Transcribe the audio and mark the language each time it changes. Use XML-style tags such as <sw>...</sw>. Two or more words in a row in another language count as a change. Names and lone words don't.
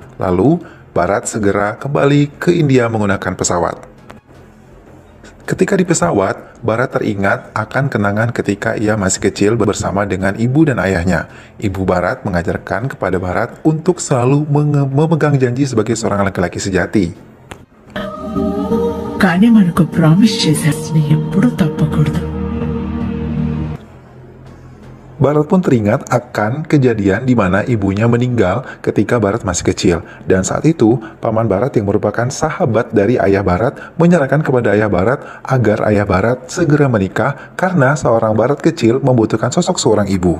<id>Lalu, Barat segera kembali ke India menggunakan pesawat. Ketika di pesawat, Barat teringat akan kenangan ketika ia masih kecil bersama dengan ibu dan ayahnya. Ibu Barat mengajarkan kepada Barat untuk selalu memegang janji sebagai seorang laki-laki sejati.</id> <te>కానీ మనకు ప్రామిస్ చేసేసి ఎప్పుడు తప్పకూడదు.</te> <id>Barat pun teringat akan kejadian di mana ibunya meninggal ketika Barat masih kecil. Dan saat itu, paman Barat yang merupakan sahabat dari ayah Barat menyarankan kepada ayah Barat agar ayah Barat segera menikah karena seorang Barat kecil membutuhkan sosok seorang ibu.</id>